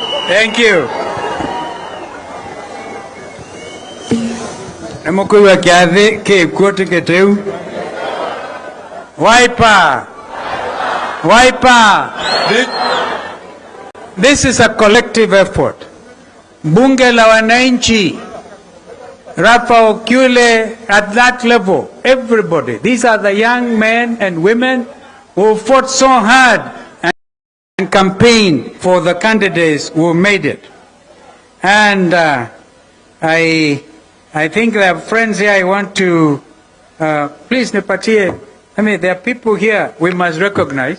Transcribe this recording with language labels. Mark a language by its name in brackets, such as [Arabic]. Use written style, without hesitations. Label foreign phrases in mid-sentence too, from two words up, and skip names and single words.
[English] Thank you. [Kamba] Namukuwa kiadhi ke kuote keteu. Wiper. [English] This is a collective effort. [Swahili] Bunge la wananchi, Rafa Okule, [English] at that level, everybody. These are the young men and women who fought so hard and campaigned for the candidates who made it. And I think there are friends here I want to, please nipatie, there are people here we must recognize.